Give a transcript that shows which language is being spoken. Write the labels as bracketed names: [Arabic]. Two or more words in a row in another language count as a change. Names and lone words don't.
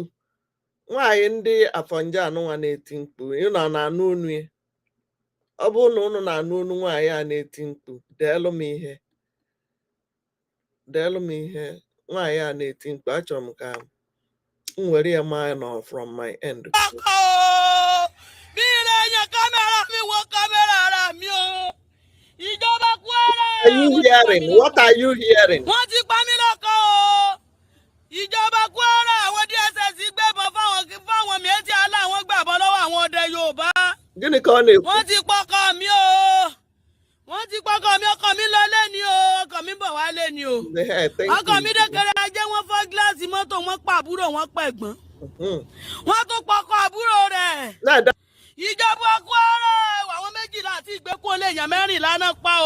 [Igbo] Nwaanyị ndị Afọnja anụnwa na-eti mkpu. Ị na-anụ onu ya. Ọ bụrụ na unu na-anụ onu nwaanyị a na-eti mkpu, deelụ m ihe. Nwaanyị a na-eti mkpu, achọrọ m ka m were ya maa nọ [English] from my end. Are you hearing? What are you hearing? [Yoruba] Ìjọba Kwara àwọn DSS gbébọn fáwọn méjì aláwọn gbàbọn lọ́wọ́ àwọn ọdẹ Yorùbá. [Igbo] Gịnị ka ọ na-ekwu? [Yoruba] Wọ́n ti pọkọ mi o. Ọkọ mi lọ lé ni o. Ọkọ mi bọ̀ wá lé ni o. Ọkọ mi dẹ́kẹrẹ ajé wọ́n fọ́ gíláàsì mọ́tò wọ́n pa àbúrò wọn pẹ̀gbọ́n. Wọ́n tún pọkọ àbúrò rẹ̀. Ìjọba Kwara àwọn méjìlá àti ìgbékùn olè èèyàn mẹ́rìnlá náà pa o.